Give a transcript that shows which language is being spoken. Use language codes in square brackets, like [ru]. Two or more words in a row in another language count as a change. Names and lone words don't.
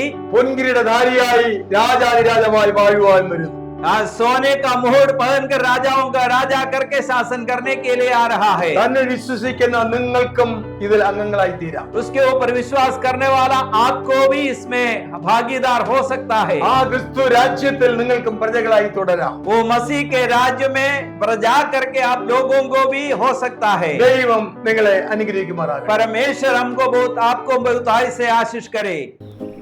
[ml] പൊൻകിരീടധാരിയായി രാജാതിരാജമായി വാഴുവാൻ വരുന്നു. [hi] आज सोने का मुकुट पहनकर राजाओं का राजा करके शासन करने के लिए आ रहा है. [ml] തന്നെ വിശ്വസിക്കുന്ന നിങ്ങൾക്കും ഇതിൽ അംഗങ്ങളായി തീരാം. [hi] उसके ऊपर विश्वास करने वाला आपको भी इसमें भागीदार हो सकता है. [ml] ആ ക്രിസ്തു രാജ്യത്തിൽ നിങ്ങൾക്കും പ്രജകളായി തുടരാം. [hi] वो मसीह के राज्य में प्रजा करके आप लोगों को भी हो सकता है. [ml] ദൈവം നിങ്ങളെ അനുഗ്രഹിക്കുമാറാകട്ടെ. [hi] परमेश्वर हमको बहुत आपको बहुत से आशीष करे.